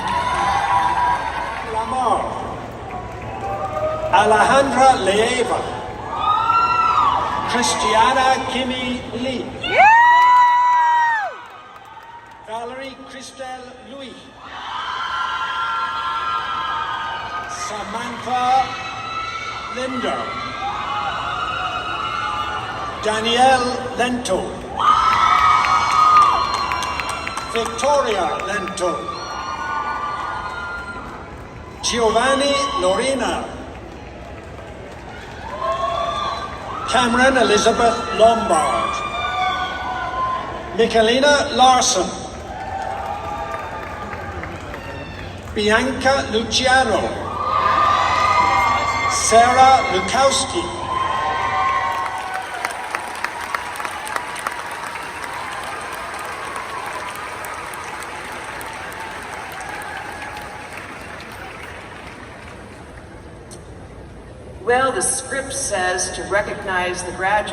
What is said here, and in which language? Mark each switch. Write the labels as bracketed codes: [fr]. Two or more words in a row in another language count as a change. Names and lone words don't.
[en] Lamar. Alejandra Leeva. Kristiana Kimi Lee. Valerie Christelle Louis. Samantha Linder. Danielle Lento. Victoria Lento. Giovanni Lorena. Cameron Elizabeth Lombard. Michelina Larson. Bianca Luciano. Sarah Lukowski. Well, the script says to recognize the graduates.